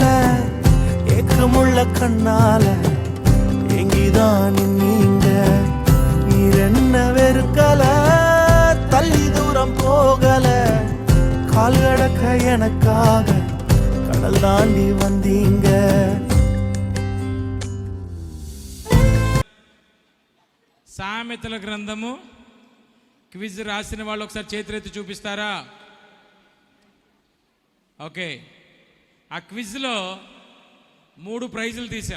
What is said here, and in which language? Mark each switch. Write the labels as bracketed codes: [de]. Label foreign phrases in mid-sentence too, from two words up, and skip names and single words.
[ta] ஏக்கமுள்ள கண்ணால எங்கிதான் நீங்க. நீர் என்ன வெறுக்கல, தள்ளி தூரம் போகல. கால் கடக்க எனக்காக கடல் தாண்டி வந்தீங்க. [te] సామెతల గ్రంథము క్విజ్ రాసిన వాళ్ళు ఒకసారి చేతులెత్తి చూపిస్తారా? ఓకే, ఆ క్విజ్లో 3 ప్రైజులు తీసాం.